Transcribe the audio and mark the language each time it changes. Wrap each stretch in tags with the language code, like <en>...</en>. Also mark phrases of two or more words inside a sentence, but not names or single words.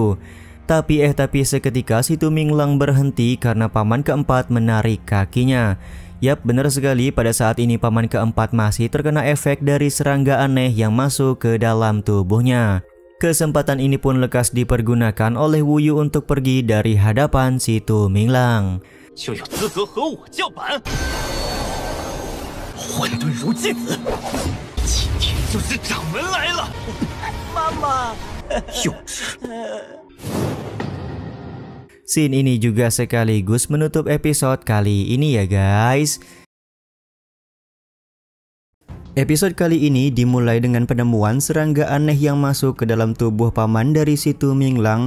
<id>Tapi seketika si Tu Minglang berhenti karena paman keempat menarik kakinya. Yap, benar sekali, pada saat ini paman keempat masih terkena efek dari serangga aneh yang masuk ke dalam tubuhnya. Kesempatan ini pun lekas dipergunakan oleh Wu Yu untuk pergi dari hadapan si Tu Minglang.</id> <zh>就有资格和我叫板？混沌如芥子，今天就是掌门来了！妈妈，幼稚。</zh> <id>Scene ini juga sekaligus menutup episode kali ini ya guys. Episode kali ini dimulai dengan penemuan serangga aneh yang masuk ke dalam tubuh paman dari si Tu Minglang.</id>